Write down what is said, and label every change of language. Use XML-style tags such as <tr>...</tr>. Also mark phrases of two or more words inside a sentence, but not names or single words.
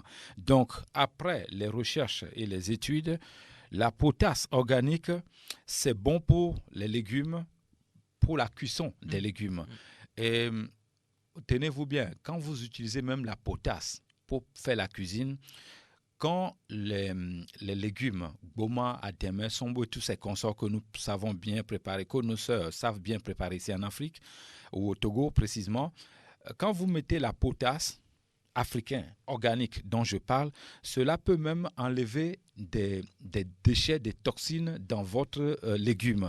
<fr>Donc, après les recherches et les études, la potasse organique, c'est bon pour les légumes, pour la cuisson des légumes. Et tenez-vous bien, quand vous utilisez même la potasse pour faire la cuisine, quand les légumes, goma, adémé, sombo et tous ces consorts que nous savons bien préparer, que nos sœurs savent bien préparer ici en Afrique, ou au Togo précisément, quand vous mettez la potasse africaine, organique dont je parle, cela peut même enlever des déchets, des toxines dans votre légume.</fr>